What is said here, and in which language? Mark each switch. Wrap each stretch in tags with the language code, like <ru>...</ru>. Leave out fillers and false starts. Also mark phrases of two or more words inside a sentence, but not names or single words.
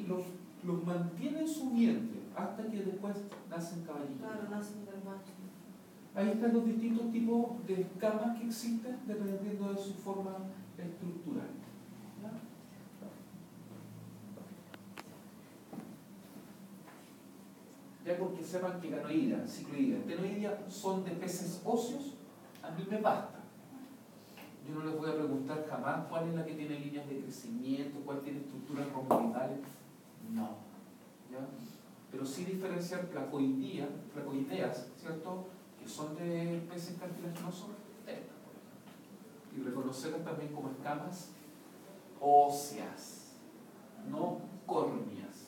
<es>y los mantiene en su vientre hasta que después nacen caballitos. Claro, nacen del macho. Ahí están los distintos tipos de escamas que existen dependiendo de su forma estructural. ¿Ya? Ya porque sepan que ganoidea, cicloidea, ctenoidea son de peces óseos, a mí me basta. Yo no les voy a preguntar jamás cuál es la que tiene líneas de crecimiento, cuál tiene estructuras romboidales. No. ¿Ya? Pero sí diferenciar placoideas, ¿cierto?, que son de peces cartilaginosos, y reconocerlas también como escamas óseas, no córneas.</es>